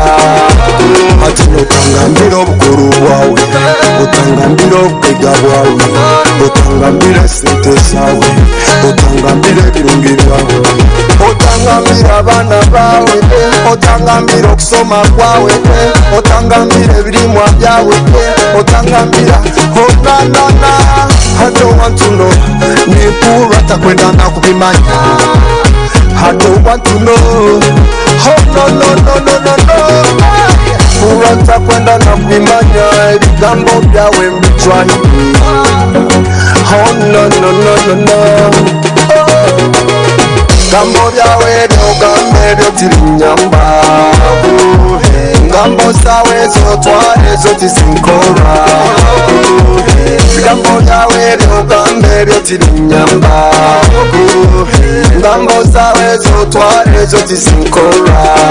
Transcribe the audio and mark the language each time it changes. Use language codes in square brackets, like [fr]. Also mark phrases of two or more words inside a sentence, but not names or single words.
[nyn] ati otangambira obukuru bwawe otangambira obwega bwawe otangambira sente zawe otangambira ebirungi byawe otangambira abana bawe otangambira okusoma kwawe otangambira ebirimwa byawe otangambira onanana [en] I don't want to know [nyn] nikura takwenda nakubimanya [en] I don't want to know oh no no no [nyn] no no no kura takwenda nakubimanya ebigambo byawe mbitwaye [en] oh no no no no no [nyn] gambo byawe byogambe byotirinyamba ngambo zawe zotware zotisinkora gambo byawe byogambe byotirinyamba ngambo zawe zotware zotisinkora